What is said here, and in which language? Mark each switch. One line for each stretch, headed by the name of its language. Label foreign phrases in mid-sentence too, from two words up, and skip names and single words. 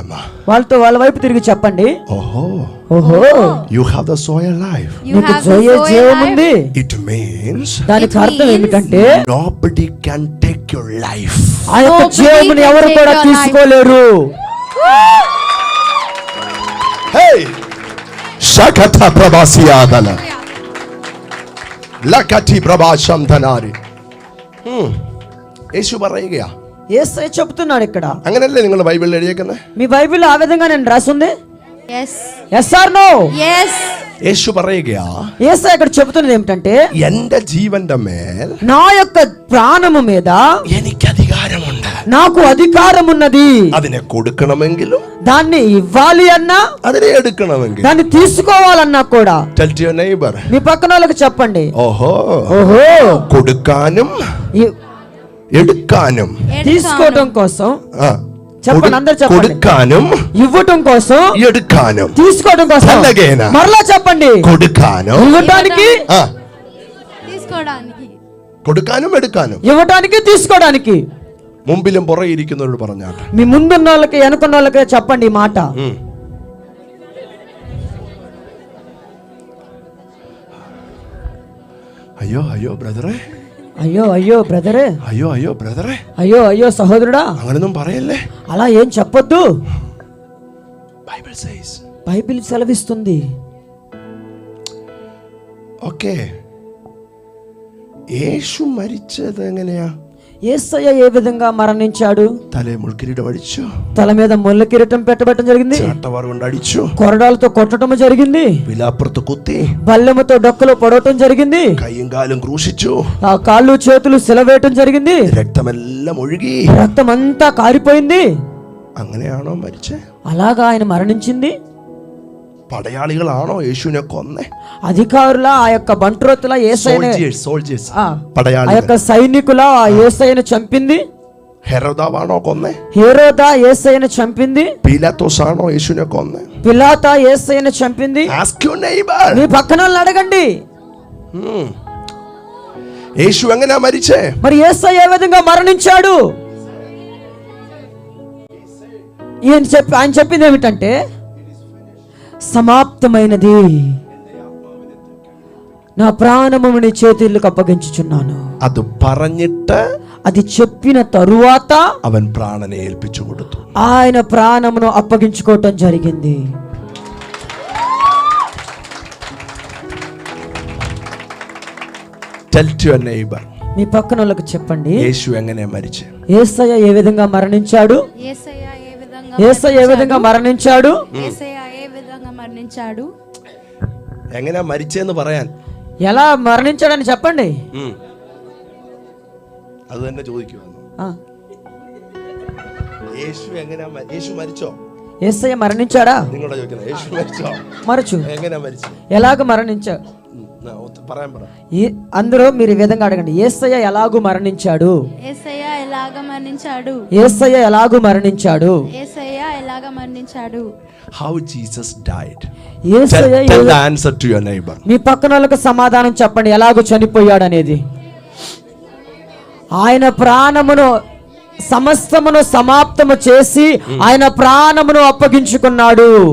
Telugu: వాళ్ళతో వాళ్ళ వైపు తిరిగి చెప్పండి.
English: ఓహో you have the soil life. You
Telugu: నీకు
English: have the
Telugu: జోయే Zoe జీవం
English: life.
Telugu: ఉంది.
English: It means
Telugu: దానికి
English: It
Telugu: అర్థం
English: means
Telugu: ఏమిటంటే
English: nobody can take your life.
Telugu: ఆ యొక్క
English: Nobody
Telugu: జీవముని
English: can
Telugu: ఎవరు
English: take
Telugu: కూడా
English: your life.
Telugu: తీసుకోలేరు.
English: Hey! Shakata Prabhasiyadana. Lakati Prabhasham Dhanari.
Malayalam: യേശു പറയുകയാ.
Telugu: యేసయ్య చెప్తున్నాడు ఇక్కడ.
Malayalam: അങ്ങനെയല്ലേ നിങ്ങൾ ബൈബിളിൽ എഴുതിയേക്കുന്നത്?
Telugu: మీ బైబిల్లో ఆ విధంగా నేను రాసుంది.
English: Yes. Yes or no? Yes.
Malayalam: യേശു പറയുകയാ,
Telugu: యేసయ్య ఇక్కడ చెప్తున్నది ఏమిటంటే
Malayalam: എന്റെ ജീവന്റെ മേൽ
Telugu: నా యొక్క ప్రాణము మీద
Malayalam: എനിക്ക് അധികാരമുണ്ട്.
Telugu: నాకు అధికారం ఉన్నది.
Malayalam: അതിനെ കൊടുക്കണമെങ്കിലും
Telugu: దాన్ని ఇవ్వాలి అన్నా
Malayalam: അതിനെ എടുക്കണമെങ്കിലും.
Telugu: దాన్ని తీసుకోవాలన్నా కూడా
English: Tell to your neighbor.
Telugu: మీ పక్కన వాళ్ళకి చెప్పండి.
Malayalam: ഓഹോ
Telugu: ఓహో
Malayalam: കൊടുക്കാനും
Telugu: ఈ-
Malayalam: എടുക്കാനും
Telugu: తీసుకోవటం కోసం
Malayalam: ആ,
Telugu: చెప్పండి, అందరూ చెప్పండి.
Malayalam: കൊടുക്കാനും
Telugu: ఇవ్వటం కోసం
Malayalam: എടുക്കാനും
Telugu: తీసుకోవడం కోసం అలాగేనా? మరలా చెప్పండి.
Malayalam: കൊടുക്കാനും
Telugu: ఇవ్వటానికి
Malayalam: ആ
Telugu: తీసుకోవడానికి.
Malayalam: കൊടുക്കാനും എടുക്കാനും.
Telugu: ఇవ్వటానికి తీసుకోవడానికి.
Malayalam: മുമ്പിലും പുറകെ ഇരിക്കുന്നവരോട് പറഞ്ഞാട്ടെ.
Telugu: మీ ముందున్న వాళ్ళకి వెనుకున్న వాళ్ళకి చెప్పండి ఈ మాట.
Malayalam: അയ്യോ അയ്യോ ബ്രദറെ,
Telugu: అయ్యో అయ్యో బ్రదరే,
Malayalam: അയ്യോ അയ്യോ ബ്രദറെ,
Telugu: అయ్యో అయ్యో సహోదరుడా,
Malayalam: അങ്ങനൊന്നും പറയല്ലേ.
Telugu: అలా ఏం చెప్పొద్దు.
English: Bible says.
Telugu: బైబిల్ సెలవిస్తుంది.
Malayalam: ഓക്കേ, യേശു മരിച്ചത് എങ്ങനെയാ?
Telugu: యేసయ్య ఏ విధంగా మరణించాడు?
Malayalam: തലേ മുൾക്കിരീടം അടിച്ചു,
Telugu: తల మీద ముళ్ళ కిరీటం పెట్టబట్టడం జరిగింది,
Malayalam: ചാട്ടവാർ കൊണ്ട് അടിച്ചു,
Telugu: కొరడాలతో కొట్టడం జరిగింది,
Malayalam: വിലാപ്പുറത്ത് കുത്തി,
Telugu: బల్లెముతో డొక్కలో పొడవటం జరిగింది,
Malayalam: കൈയും കാലും ക്രൂശിച്ചു,
Telugu: ఆ కాళ్ళు చేతులు సిలవేయటం జరిగింది,
Malayalam: രക്തമെല്ലാം ഒഴുകി.
Telugu: రక్తం అంతా కారిపోయింది.
Malayalam: അങ്ങനെയാണോ മരിച്ചേ?
Telugu: అలాగా ఆయన మరణించింది.
Malayalam: പടയാളികളാണോ യേശുവിനെ കൊന്നേ?
Telugu: అధికారుల ఆ యొక్క బంట్రోతుల యేసయ్యని,
Malayalam: സോൾജേഴ്സ് ఆ പടയാളികൾ.
Telugu: యొక్క సైనికుల ఆ యేసయ్యను చంపింది.
Malayalam: ഹെരോദാവാണോ കൊന്നേ?
Telugu: హేరోదా యేసయ్యను చంపింది.
Malayalam: പീലാത്തോസ് ആണോ യേശുവിനെ കൊന്നേ?
Telugu: పిలాతా యేసయ్యను చంపింది.
English: Ask your neighbor.
Telugu: మీ పక్కన వాళ్ళని అడగండి.
Malayalam: യേശു എങ്ങനെയാ മരിച്ചേ?
Telugu: మరి యేసయ్య ఏ విధంగా మరణించాడు? ఆయన చెప్పింది ఏమిటంటే సమాప్తమైనది, నా ప్రాణము నీ చేతులకు అప్పగించుచున్నాను.
Malayalam: അത് പറഞ്ഞിട്ട്
Telugu: అది చెప్పిన తరువాత
Malayalam: അവൻ പ്രാണനെ ഏൽപ്പിച്ചു കൊടുത്തു.
Telugu: ఆయన ప్రాణమును అప్పగించుకోవటం జరిగింది.
English: Tell to your neighbor.
Telugu: మీ పక్కన వాళ్ళకి చెప్పండి,
Malayalam: യേശു എങ്ങനെയാ മരിച്ചേ?
Telugu: యేసయ్య ఏ విధంగా మరణించాడు? యేసయ్య ఏ విధంగా యేసయ్య ఏ విధంగా మరణించాడు? యేసయ్య ఏ విధంగా మరణించాడు?
Malayalam: എങ്ങനെയാ മരിച്ചേന്ന് പറയാൻ
Telugu: ఎలా మరణించాడని చెప్పండి.
Malayalam: അത് തന്നെ ചോദിക്കുവാന്നു. ఆ, യേശു മരിച്ചോ?
Telugu: యేసయ్య మరణించాడా?
Malayalam: നിങ്ങളോട് ചോദിക്കുന്നത് യേശു മരിച്ചോ?
Telugu: మరచు
Malayalam: എങ്ങനെയാ మరిచే?
Telugu: ఎలాగ మరణించాడు?
Malayalam: പറയാൻ പറ.
Telugu: అందరూ మీరు ఈ విధంగా అడగండి, యేసయ్య ఎలాగూ మరణించాడు? యేసయ్య ఎలాగ మరణించాడు? యేసయ్య ఎలాగూ మరణించాడు? యేసయ్య ఎలాగ మరణించాడు?
English: How Jesus died.
Telugu: యేసయ్య
English: Tell the answer to your neighbor.
Telugu: మీ పక్కన వాళ్ళకి సమాధానం చెప్పండి, ఎలాగూ చనిపోయాడు అనేది. ఆయన ప్రాణమును సమస్తమును సమాప్తము చేసి ఆయన ప్రాణమును అప్పగించుకున్నాడు.